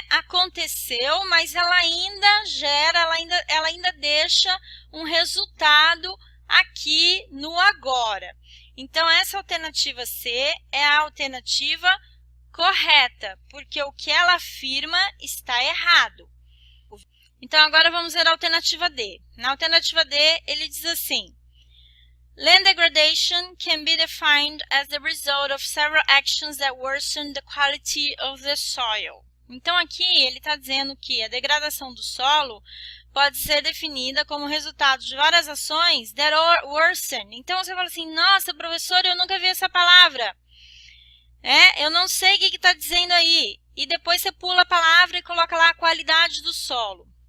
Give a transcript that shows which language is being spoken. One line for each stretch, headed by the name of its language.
Portuguese: Aconteceu, mas ela ainda gera, ela ainda deixa um resultado aqui no agora. Então, essa alternativa C é a alternativa correta, porque o que ela afirma está errado. Então, agora vamos ver a alternativa D. Na alternativa D, ele diz assim:
English: land degradation can be defined as the result of several actions that worsen the quality of the soil.
Portuguese: Então, aqui ele está dizendo que a degradação do solo pode ser definida como resultado de várias ações
English: that worsen.
Portuguese: Então, você fala assim, nossa, professor, eu nunca vi essa palavra. Eu não sei o que está dizendo aí. E depois você pula a palavra e coloca lá a qualidade do solo.